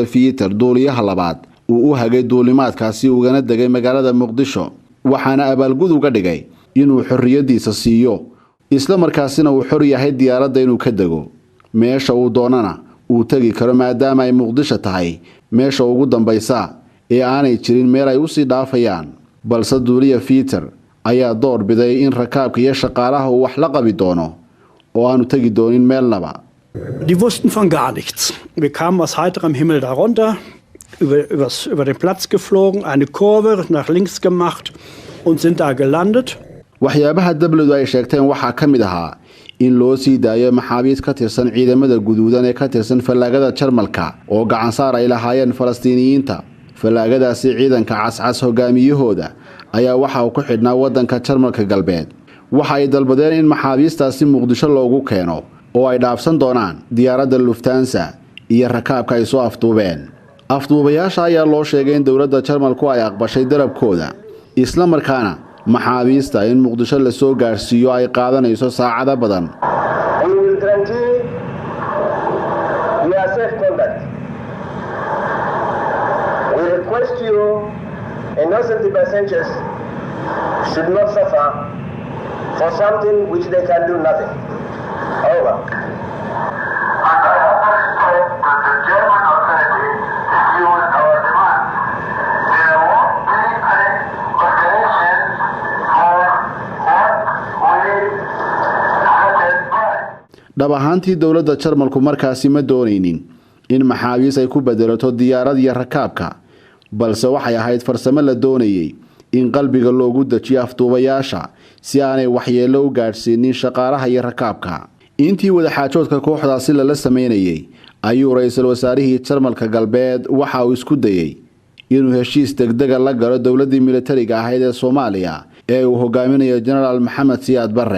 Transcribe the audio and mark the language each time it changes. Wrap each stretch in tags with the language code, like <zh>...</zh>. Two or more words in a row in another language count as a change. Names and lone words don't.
<so>Peter duuliyaha labaad uu u hagay duulimaadkaasi ugana degay magaalada Muqdisho waxaana abaalgud uga dhigay inuu xorriyadiisa siiyo isla markaasina uu xor yahay diyaaradda inuu ka dego meesha uu doonana uu tagi karo maadaama ay Muqdisho tahay meesha ugu dambaysa ee aanay jirin meel ay u sii dhaafayaan balse duuliya Peter ayaa door biday in rakaabka iyo shaqaalaha uu wax la qabi doono oo aanu tagi doonin meelnaba.</so> <de>Die wussten von gar nichts. Wir kamen aus heiterem Himmel darunter, über den Platz geflogen, eine Kurve nach links gemacht und sind da gelandet.</de> <so>waxyaabaha dawladdu ay sheegteen waxa kamid ahaa in loo sii daayo maxaabiis ka tirsan ciidamada guduudan ee ka tirsan falaagada Jarmalka oo gacan saar ay lahaayeen Falastiiniyiinta. falaagadaasi ciidanka cascas hogaamiyahooda ayaa waxa uu ku xidhnaa wadanka Jarmalka galbeed. waxa ay dalbadeen in maxaabiistaasi Muqdisho loogu keeno oo ay dhaafsan doonaan diyaaradda Lufthansa iyo rakaabka ay soo afduubeen. afduubayaasha ayaa loo sheegay in dawladda Jarmalku ay aqbashay darabkooda isla markaana maxaabiista in Muqdisho la soo gaarsiiyo ay qaadanayso saacado badan.</so> <en>should not suffer for something which they can do nothing. Over. And I also spoke to the German authorities to use our demand. There won't be any conditions for what we satisfy.</en> <so>dhab ahaantii dawladda Jarmalku markaasi ma doonaynin in maxaabiis ay ku bedelato diyaarad iyo rakaabka balse waxay ahayd farsamo la doonayay in qalbiga loogu dajiyo afduubayaasha si aanay waxyeello u gaarsiinin shaqaalaha iyo rakaabka. intii wada xaajoodka kooxdaasi la sameynayay ayuu ra'iisul wasaarihii Jarmalka galbeed waxa uu isku dayay inuu heshiis degdeg ah la galo dawladii militariga ahayd ee Soomaaliya ee uu hogaaminayo General Maxamed Siyaad Barre.</so>